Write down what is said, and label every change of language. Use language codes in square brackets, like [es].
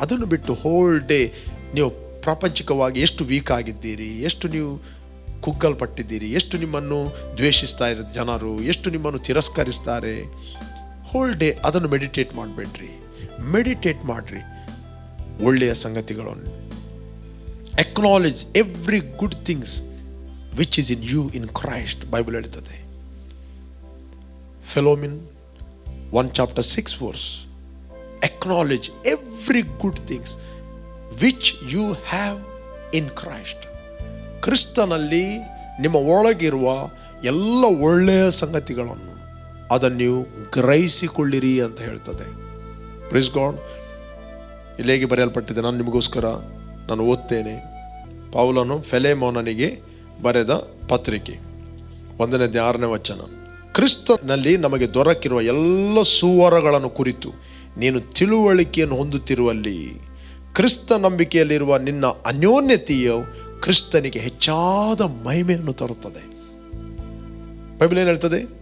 [kn] ಅದನ್ನು ಬಿಟ್ಟು whole day ನೀವು ಪ್ರಾಪಂಚಿಕವಾಗಿ ಎಷ್ಟು ವೀಕ್ ಆಗಿದ್ದೀರಿ, ಎಷ್ಟು ನೀವು ಕುಗ್ಗಲ್ಪಟ್ಟಿದ್ದೀರಿ, ಎಷ್ಟು ನಿಮ್ಮನ್ನು ದ್ವೇಷಿಸ್ತಾ ಇರೋ ಜನರು, ಎಷ್ಟು ನಿಮ್ಮನ್ನು ತಿರಸ್ಕರಿಸ್ತಾರೆ, ಹೋಲ್ ಡೇ ಅದನ್ನು ಮೆಡಿಟೇಟ್ ಮಾಡಬೇಡ್ರಿ. ಮೆಡಿಟೇಟ್ ಮಾಡಿರಿ ಒಳ್ಳೆಯ ಸಂಗತಿಗಳನ್ನು. [en] Acknowledge every good things which is in you in Christ. [kn] Bible ಹೇಳ್ತದೆ, [en] Philemon 1:6 acknowledge every good things which you have in Christ. [kn] ಕ್ರಿಸ್ತನಲ್ಲಿ ನಿಮ್ಮ ಒಳಗಿರುವ ಎಲ್ಲ ಒಳ್ಳೆಯ ಸಂಗತಿಗಳನ್ನು ಅದನ್ನು ನೀವು ಗ್ರಹಿಸಿಕೊಳ್ಳಿರಿ ಅಂತ ಹೇಳ್ತದೆ. [en] Praise God. [kn] ಇಲ್ಲಿ ಹೇಗೆ ಬರೆಯಲ್ಪಟ್ಟಿದೆ, ನಾನು ನಿಮಗೋಸ್ಕರ ನಾನು ಓದ್ತೇನೆ. ಪೌಲನು ಫಿಲೆಮೋನನಿಗೆ ಬರೆದ ಪತ್ರಿಕೆ 1:6 ಕ್ರಿಸ್ತನಲ್ಲಿ ನಮಗೆ ದೊರಕಿರುವ ಎಲ್ಲ ಸುವರಗಳನ್ನು ಕುರಿತು ನೀನು ತಿಳುವಳಿಕೆಯನ್ನು ಹೊಂದುತ್ತಿರುವಲ್ಲಿ ಕ್ರಿಸ್ತ ನಂಬಿಕೆಯಲ್ಲಿರುವ ನಿನ್ನ ಅನ್ಯೋನ್ಯತೆಯು ಕ್ರಿಸ್ತನಿಗೆ ಹೆಚ್ಚಾದ ಮಹಿಮೆಯನ್ನು ತರುತ್ತದೆ. ಬೈಬಲ್ ಏನು ಹೇಳ್ತದೆ?